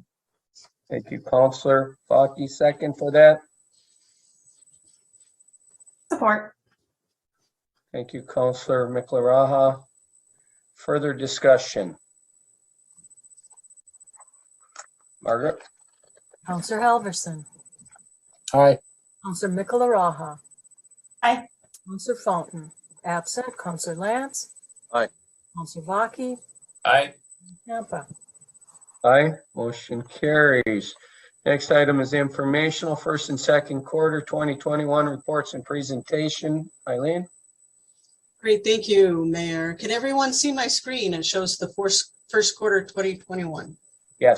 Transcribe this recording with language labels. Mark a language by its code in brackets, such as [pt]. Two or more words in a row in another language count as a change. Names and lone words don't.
[en] Thank you, Councilor Baki. Second for that. Support. Thank you, Councilor Mikolaraha. Further discussion. Margaret? Counselor Halverson. Aye. Counselor Mikolaraha. Aye. Counselor Fountain, absent. Counselor Lance. Aye. Counselor Baki. Aye. Champa. Aye. Motion carries. Next item is informational. First and second quarter 2021 reports and presentation. Eileen? Great, thank you, Mayor. Can everyone see my screen? It shows the first quarter 2021. Yes.